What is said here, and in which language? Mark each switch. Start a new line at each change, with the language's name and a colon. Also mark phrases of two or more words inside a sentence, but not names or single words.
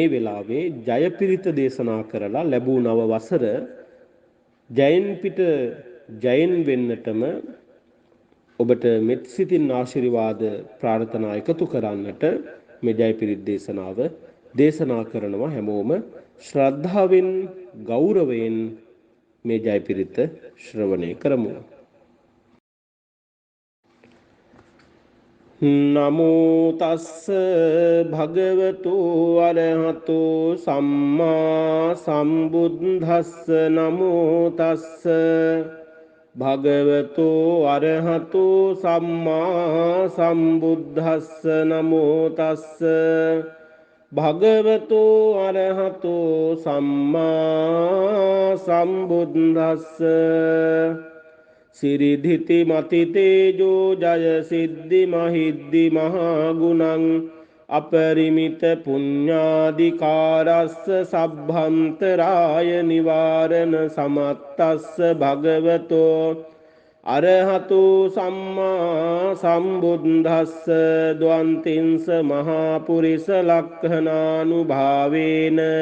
Sinhala: වෙලාවේ ජයපිරිත දේශනා කරලා ලැබූ නව වසර ජයෙන් පිට ජයෙන් වෙන්නටම ඔබට මෙත් සිතින් ආශිර්වාද ප්‍රාර්ථනා එකතු කරන්නට මේ ජයපිරිත් දේශනාව දේශනා කරනවා හැමෝම ශ්‍රද්ධාවෙන් ගෞරවයෙන් මේ ජයපිරිත ශ්‍රවණය කරමු
Pali: නමෝ තස්ස භගවතු අරහතෝ සම්මා සම්බුද්දස්ස නමෝ තස්ස භගවතු අරහතෝ සම්මා සම්බුද්දස්ස නමෝ තස්ස භගවතු අරහතෝ සම්මා සම්බුද්දස්ස සිරිධිති මති තේජෝ ජය සිද්ධි මහිද්දි මහා ගුණං අපරිමිත පුඤ්ඤාදිකාරස්ස සබ්බන්තරාය නිවාරණ සමත්තස්ස භගවතෝ අරහතු සම්මා සම්බුද්දස්ස ද්වන්තිංස මහා පුරිස ලක්ඛනානුභාවේන